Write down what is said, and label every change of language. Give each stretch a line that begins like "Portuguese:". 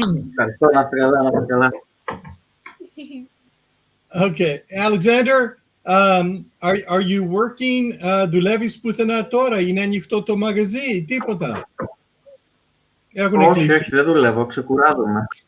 Greek: Ευχαριστώ, να είστε καλά, να είστε καλά.
English: Okay, Alexander, are you working?
Greek: Δουλεύεις πουθενά τώρα? Είναι ανοιχτό το μαγαζί? Τίποτα? Όχι, δεν δουλεύω, ξεκουράζομαι.